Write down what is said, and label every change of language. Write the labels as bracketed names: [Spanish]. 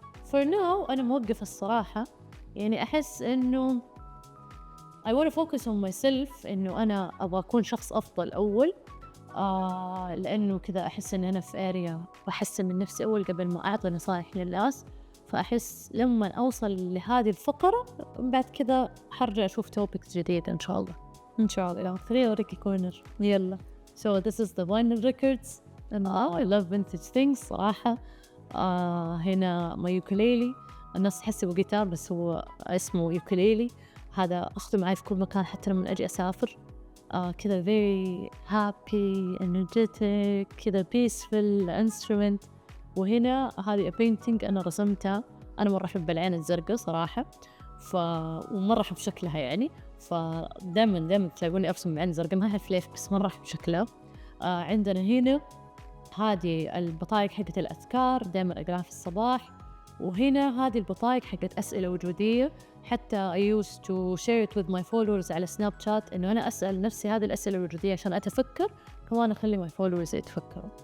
[English] for now [Arabic] أنا موقفة الصراحة، يعني أحس إنه [English] I want to focus on myself، [Arabic] إنه أنا أبغى أكون شخص أفضل أول، لأنه كذا أحس إن أنا في area بحسن من نفسي أول قبل ما أعطي نصائح للناس. فأحس لما أوصل لهذه الفقرة بعد كذا حرجع أشوف توبكس جديدة إن شاء الله. إن شاء الله. خليني أوريكي كورنر. يلا. [English] So this is the vinyl records and I love vintage things صراحة. [Arabic] هنا ما يوكليلي، الناس تحسبه جيتار بس هو اسمه يوكليلي. هذا أخذه معي في كل مكان حتى لما أجي أسافر. [English] كذا very happy energetic كذا peaceful instrument. [Arabic] وهنا هذه painting أنا رسمتها، أنا مرة أحب العين الزرقاء صراحة، ومرة أحب شكلها يعني، فدائما تلاقوني أرسم عين زرقاء، ما هي فليف بس مرة أحب شكلها. عندنا هنا هذه البطايق حقت الأذكار دائما أقراها في الصباح، وهنا هذه البطايق حقت أسئلة وجودية، حتى [English] I used to share it with my followers [Arabic] على سناب شات، إنه أنا أسأل نفسي هذه الأسئلة الوجودية عشان أتفكر، كمان أخلي [English] my followers [Arabic] يتفكروا.